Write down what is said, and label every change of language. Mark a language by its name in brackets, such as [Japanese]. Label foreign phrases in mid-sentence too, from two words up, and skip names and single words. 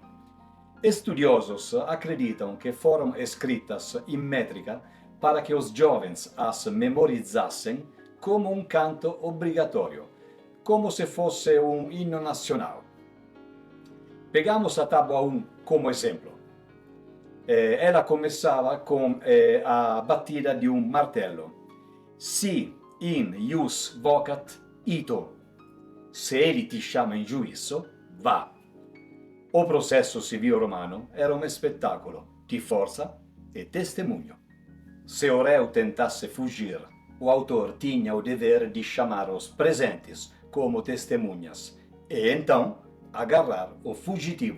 [Portuguese] Estudiosos acreditam que foram escritas em métrica para que os jovens as memorizassem como um canto obrigatório, como se fosse um hino nacional. Pegamos a tábua 1 como exemplo. Ela começava com a batida de um martelo. [Latin] Si in ius vocat ito. [Portuguese] Se ele te chama em juízo, vá. O processo civil romano era um espetáculo de força e testemunho. Se o réu tentasse fugir, o autor tinha o dever de chamar os presentes como testemunhas e então agarrar o fugitivo.